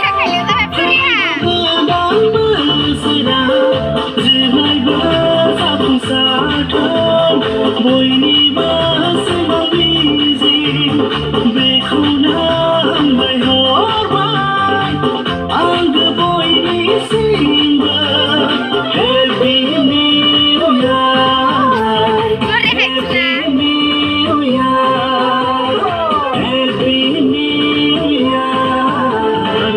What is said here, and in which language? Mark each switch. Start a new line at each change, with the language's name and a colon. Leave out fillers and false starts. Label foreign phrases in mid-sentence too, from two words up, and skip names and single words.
Bodo: गोदान बोसोरा जेब्लायबो जाफुंसारथों बयनिबो सिमां मिजिं बेखौनो हामबाय हरबाय आंबो बयनिसिमबो
English: Happy New Year! Happy New Year! Happy New Year!